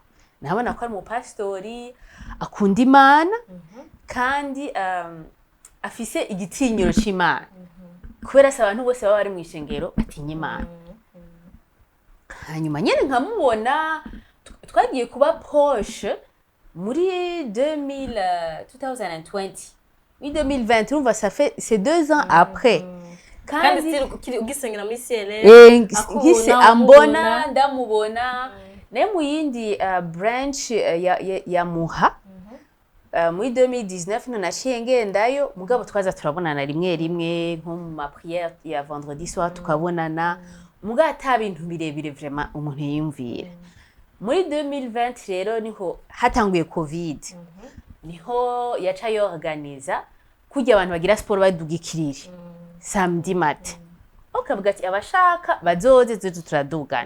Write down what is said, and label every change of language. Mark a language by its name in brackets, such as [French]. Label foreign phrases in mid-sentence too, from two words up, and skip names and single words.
[Rundi] Nabona ko ari mu pastori akunda Imana kandi afise igitinyiro cy'Imana. Kubera abantu bose baba bari mu ishengero atinya Imana. Hanyuma nyene nkamubona twagiye kuba proche muri 2020. Muri 2020 urumva [French] ça fait c'est 2 ans après. [Rundi] Kandi ugisengera muri CLM ngise ambona ndamubona ne mu yindi branch ya Muha. Muri 2019 no naciye ngendayo mugabo twaza turabonana rimwe nko mu ma prière ya [French] vendredi soir [Rundi] tukabonana mugabo ata bintu birebire vraiment umuntu yiyumvira. Muri 2020 rero niho hatanguye covid. Niho yaca yorganiza kujya abantu bagira sport badugikirire [French] samedi matin. [Rundi] Okavuga ati abashaka bazoze turadugana.